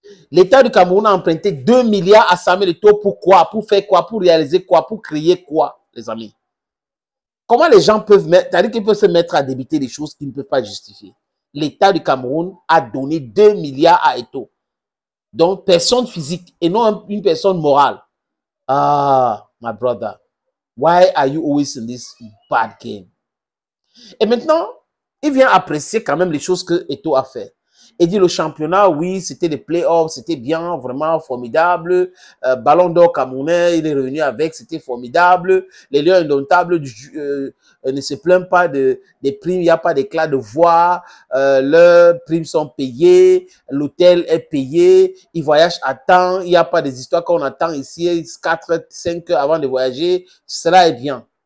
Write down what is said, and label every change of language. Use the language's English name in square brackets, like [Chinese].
[French] L'État du Cameroun a emprunté 2 milliards à Samuel Eto'o. Pourquoi? Pour faire quoi? Pour réaliser quoi? Pour créer quoi, les amis? Comment les gens peuvent mettre, c'est-à-dire qu'ils peuvent se mettre à débiter des choses qu'ils ne peuvent pas justifier? L'État du Cameroun a donné 2 milliards à Eto'o. Donc, personne physique et non une personne morale. [English] Ah, my brother, why are you always in this bad game? [French] Et maintenant, il vient apprécier quand même les choses que Eto'o a fait. Il dit le championnat, oui, c'était des playoffs, c'était bien, vraiment formidable. Ballon d'or camerounais, il est revenu avec, c'était formidable. Les Lions indomptables ne se plaignent pas des primes, il n'y a pas d'éclat de voix, leurs primes sont payées, l'hôtel est payé, ils voyagent à temps, il n'y a pas des histoires qu'on attend ici, 4, 5 heures avant de voyager, cela est bien.